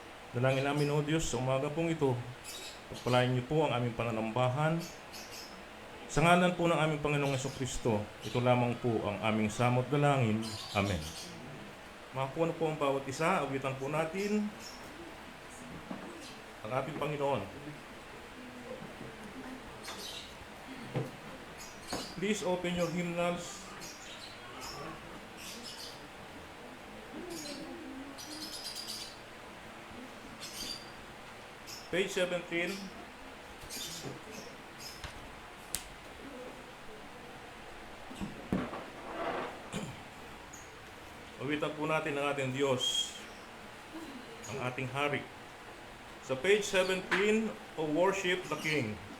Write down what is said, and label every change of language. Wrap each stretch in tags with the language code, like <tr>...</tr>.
<tl>Dalangin namin, O Diyos, sa umaga pong ito, pagpalain niyo po ang aming pananambahan. Sa ngalan po ng aming Panginoong Jesucristo, ito lamang po ang aming samot dalangin. Amen. Makakuha na po ang bawat isa, awitan po natin ang ating Panginoon.</tl> <en>Please open your hymnals. Page 17.</en> <tl>Awitan po natin ang ating Diyos, ang ating Hari. Sa</tl> <en>page 17, O Worship the King.</en>